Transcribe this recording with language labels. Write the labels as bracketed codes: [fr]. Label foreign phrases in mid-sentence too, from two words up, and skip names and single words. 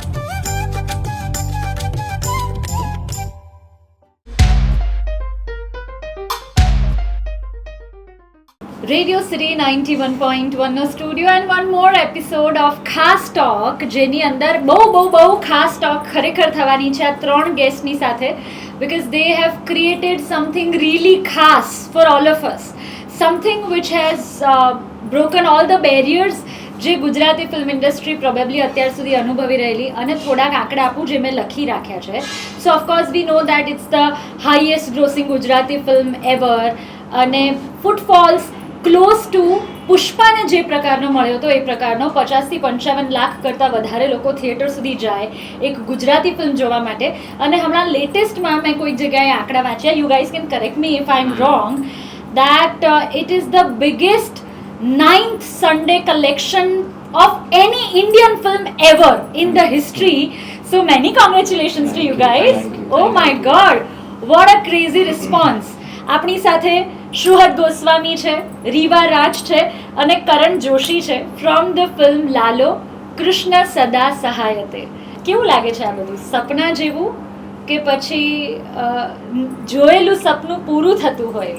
[en] Radio City 91.1 નો studio and one more episode of Khaas Talk, [gu] જેની અંદર બહુ ખાસ ટોક ખરેખર થવાની છે આ 3 ગેસ્ટની સાથે, [en] because they have created something really ખાસ for all of us, something which has broken all the barriers [gu] જે ગુજરાતી [en] film industry probably [gu] અત્યાર સુધી અનુભવી રહેલી. અને થોડાક આંકડા આપું જે મેં લખી રાખ્યા છે. [en] So of course we know that it's the highest grossing Gujarati film ever, [gu] અને [en] footfalls close to [gu] પુષ્પાને જે પ્રકારનો મળ્યો હતો એ પ્રકારનો 50 થી 55 લાખ કરતાં વધારે લોકો થિયેટર સુધી જાય એક ગુજરાતી ફિલ્મ જોવા માટે. અને હમણાં લેટેસ્ટમાં મેં કોઈક જગ્યાએ આંકડા વાંચ્યા, [en] you guys can correct me if I am wrong, that it is the biggest 9th Sunday collection of any Indian film ever in the history. So many congratulations to you guys. Oh my God, what a crazy response. [gu] આપણી સાથે શુહદ ગોસ્વામી છે, રીવા રાજ છે અને કરણ જોશી છે [en] from the film [gu] લાલો કૃષ્ણ સદા સહાયતે. કેવું લાગે છે આ બધું? સપના જેવું કે પછી જોયેલું સપનું પૂરું થતું હોય?